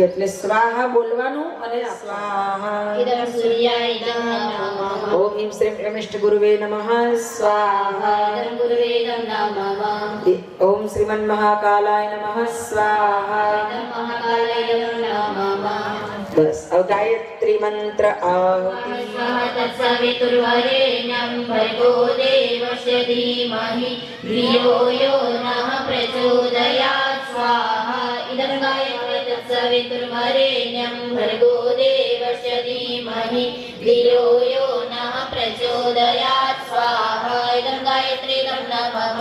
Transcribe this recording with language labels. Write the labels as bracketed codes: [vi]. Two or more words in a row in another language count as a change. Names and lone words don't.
[gu] એટલે સ્વાહા બોલવાનું અને સ્વાહા. [sa] ઓમ હિમ શ્રીમ રમેષ્ઠ ગુરુવે નમઃ સ્વાહા. ઓમ શ્રીમન મહાકાલાય નમઃ સ્વાહા. [gu] બસ હવે ગાયત્રી મંત્ર આહુતિ. [sa] सवितुर्वरेण्यं भर्गो देवस्य धीमहि धियो यो नः प्रचोदयात् स्वाहा इदं गायत्री तत्सवितुर्वरेण्यं भर्गो देवस्य धीमहि धियो यो नः प्रचोदयात् स्वाहा इदं गायत्री तं नमः.